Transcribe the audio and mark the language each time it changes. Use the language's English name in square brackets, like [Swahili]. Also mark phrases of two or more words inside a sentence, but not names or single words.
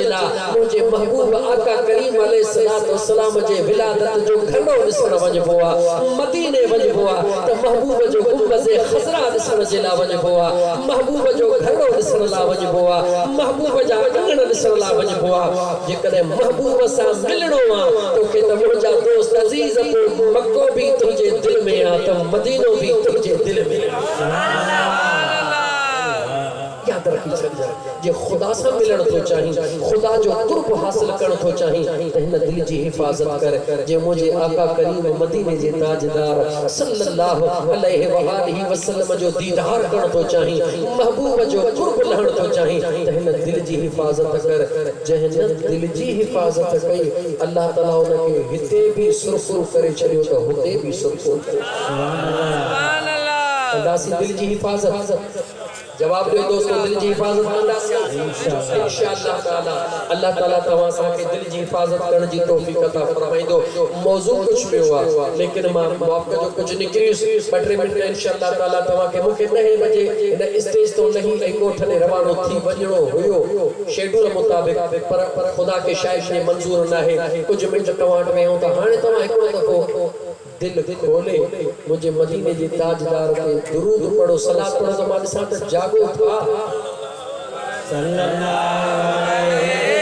[Sindhi] लाइ मुंहिंजे महबूब आका करीम अलैहिस्सलाम जे विलादत जो घड़ो ॾिसण वञिबो आहे मदीने वञिबो आहे त महबूब जो गुंबज़ ख़ज़रा ॾिसण जे लाइ वञिबो आहे महबूब जो घड़ो ॾिसण लाइ वञिबो आहे महबूब जा अंगण ॾिसण लाइ वञिबो आहे जेकॾहिं महबूब सां मिलणो आहे तोखे त मुंहिंजा दोस्त अज़ीज़ पोइ मक्को बि तुंहिंजे दिलि में आहे त मदीनो भी तुझे दिल में याद रखी छॾ जे खुदा सां मिलण थो चाहीं खुदा जो कुर्ब हासिल करण थो चाहीं त हिन दिल जी हिफ़ाज़त कर जे मुंहिंजे आका करीम मदीने जे ताजदार [Arabic] صلى الله عليه وآله وسلم [Sindhi] जो दीदार करण थो चाहीं महबूब जो कुर्ब लहण थो चाहीं त हिन दिल जी हिफ़ाज़त कर जंहिं दिल जी हिफ़ाज़त कई अल्लाह ताला उनखे हिते बि सुरसुर करे छॾियो त हुते बि सुरसुर करे [Arabic] سبحان الله [Sindhi] कंदासीं दिल जी हिफ़ाज़त [Urdu] جواب دو دوستو [Sindhi] दिल जी हिफाजत कंदासीं [Arabic] إن شاء الله تعالى [Sindhi] अल्लाह ताला तव्हां सां दिल जी हिफाजत करण जी तौफीक अता फरमाइंदो [Urdu] موضوع کچھ بھی ہوا لیکن [Sindhi] मां आपका जो कुछ निकरी 2-3 मिनट [Arabic] إن شاء الله تعالى [Sindhi] तव्हां के मुखे 9 बजे इन स्टेज तो नहीं ऐं कोठ ने रवानो थी वञणो हुयो शेड्यूल मुताबिक पर खुदा के शायद ने मंजूर न है कुछ मिनट तव्हां वटि वेहूं त हाणे तव्हां हिकिड़ो दफ़ो दिल खोले मुझे मदीने जे ताजदार के दुरूद पढ़ो सलात पढ़ो तो मां ॾिसां त जागो था [Arabic] صلى الله عليه